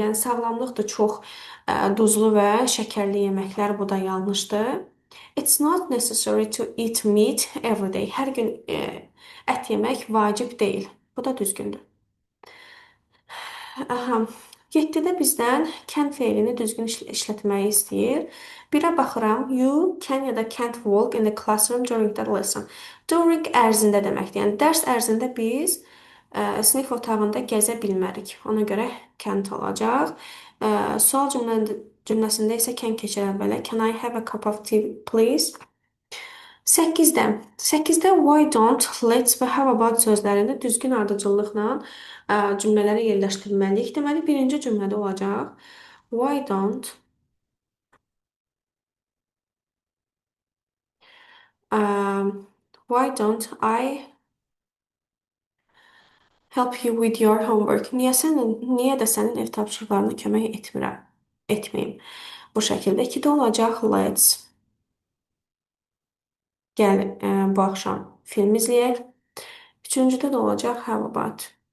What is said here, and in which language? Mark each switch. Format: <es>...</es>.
<az>Yəni sağlamlıqdır çox duzlu və şəkərli yeməklər. Bu da yanlışdır.</az> <en>It's not necessary to eat meat every day.</en> <az>Hər gün ət yemək vacib deyil. Bu da düzgündür. Aha. 7-də bizdən can feilini düzgün işlətməyi istəyir. 1-ə baxıram.</az> <en>You can</en> <az>ya da</az> <en>can't walk in the classroom during the lesson.</en> <az>During ərzində deməkdir. Yəni dərs ərzində biz sinif otağında gəzə bilmərik. Ona görə can't olacaq. Sual cümləsində isə can keçir əvvələ.</az> <en>Can I have a cup of tea, please?</en> <az>8-də why don't, let's və how about sözlərində düzgün ardıcıllıqla cümlələri yerləşdirməliyik. Deməli, birinci cümlədə olacaq.</az> <en>Why don't why don't I help you with your homework?</en> <az>Niyə də sənin ev tapşırıqlarına kömək etməyim? Bu şəkildə 2-də olacaq. Let's gəl bu axşam film izləyək. 3-cüdə də olacaq.</az> <en>How about?</en>